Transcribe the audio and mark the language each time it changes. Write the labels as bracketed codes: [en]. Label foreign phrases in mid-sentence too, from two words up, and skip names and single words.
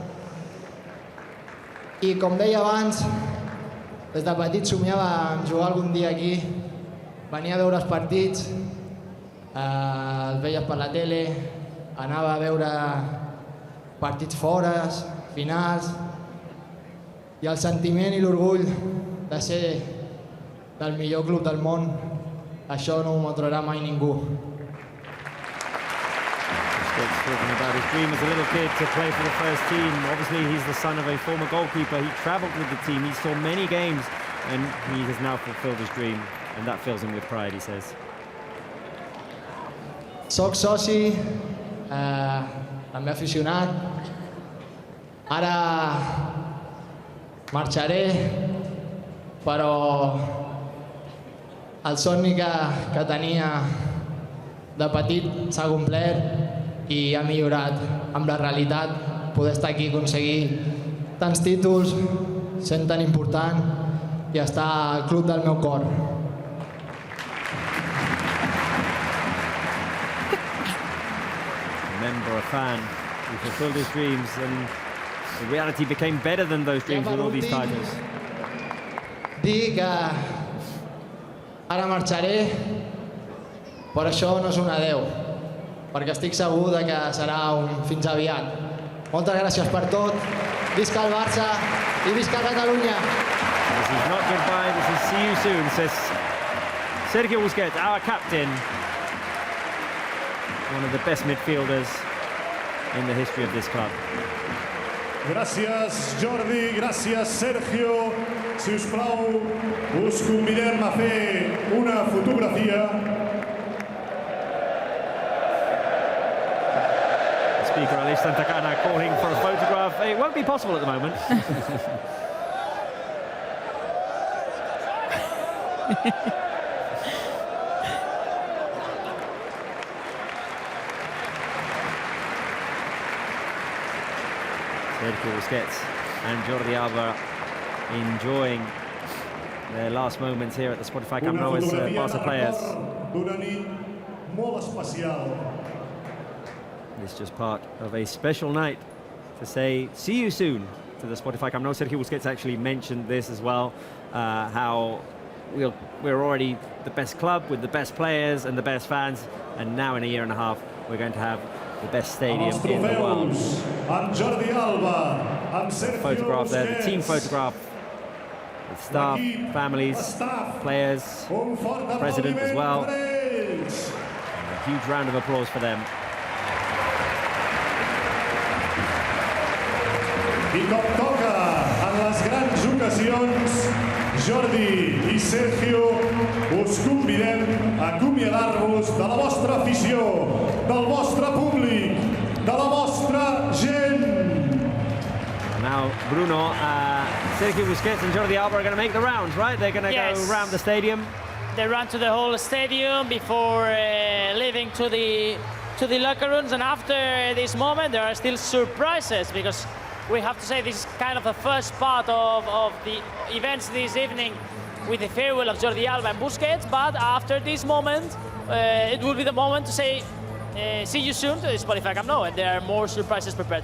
[ca] I com deia abans, des de petit somiava en jugar algun dia aquí, venia a veure els partits, els veies per la tele, anava a veure partits fora, finals, i el sentiment i l'orgull de ser del millor club del món, això no m'ho traurà mai ningú. [en] Talking about his dream as a little kid to play for the first team. Obviously, he's the son of a former goalkeeper. He travelled with the team. He saw many games, and he has now fulfilled his dream, and that fills him with pride, he says. [ca] Soc soci, també aficionat. Ara marxaré, però el somni que tenia de petit s'ha complert i ha millorat amb la realitat. Poder estar aquí i aconseguir tants títols, sent tan important i estar al club del meu cor. [en] Remember, a fan who fulfilled his dreams, and the reality became better than those dreams with all these titles. [ca] Dir que ara marxaré, però això no és un adeu, perquè estic segur que serà un fins aviat. Moltes gràcies per tot, visca el Barça i visca Catalunya. [en] This is not goodbye, this is see you soon, says Sergio Busquets, our captain. One of the best midfielders in the history of this club. [ca] Gràcies, Jordi, gràcies, Sergio. Si us plau, us convidem a fer una fotografia. [en] The speaker, Aleix Santacana, calling for a photograph. It won't be possible at the moment. Sergio Busquets and Jordi Alba enjoying their last moments here at the Spotify Camp Nou as Barça players. [ca] D'una nit molt especial. [en] It's just part of a special night to say see you soon to the Spotify Camp Nou. Sergio Busquets actually mentioned this as well, how we're already the best club with the best players and the best fans, and now in a year and a half we're going to have the best stadium in the world. Photograph there, the team photograph with staff, families, players, president as well. And a huge round of applause for them. [ca] I com toca en les grans ocasions, Jordi i Sergio, us convidem a acomiadar-vos de la vostra afició, del vostre públic, de la vostra gent. [en] Now, Bruno, Sergio Busquets and Jordi Alba are going to make the rounds, right? They're going to go around the stadium. They run to the whole stadium before leaving to the locker rooms, and after this moment there are still surprises, because we have to say this is kind of the first part of the events this evening with the farewell of Jordi Alba and Busquets, but after this moment it will be the moment to say see you soon to the Spotify Camp Nou, and there are more surprises prepared.